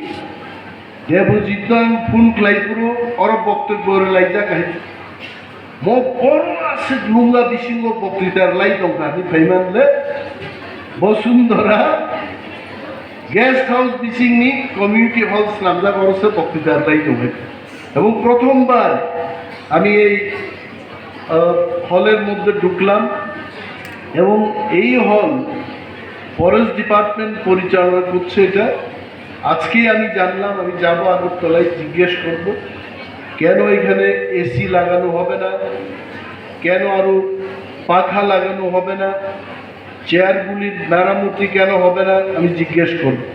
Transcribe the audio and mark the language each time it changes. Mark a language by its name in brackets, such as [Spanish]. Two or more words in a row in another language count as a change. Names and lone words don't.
[Kok Borok] देबजितन फुन क्लाइपुरो और बक्तव्य लाइजा गाय मो बरो आसे लुंगा बिसिंगो बक्तितार लाई दंखानि फाइमानले बसुंधरा गेस्ट हाउस बिसिंगनि [English] community hall [Kok Borok] नामजा बरसे बक्तितार लाई दंखाय [Bangla] এবং প্রথমবার আমি এই হলের মধ্যে ঢুকলাম এবং এই হল [English] forest department [Bangla] পরিচালনা করছে এটা আজকেই আমি জানলাম আমি যাব আগরতলায় জিজ্ঞেস করব কেন এখানে এসি লাগানো হবে না কেন আরো পাখা লাগানো হবে না চেয়ারগুলির মেরামতি কেন হবে না আমি জিজ্ঞেস করব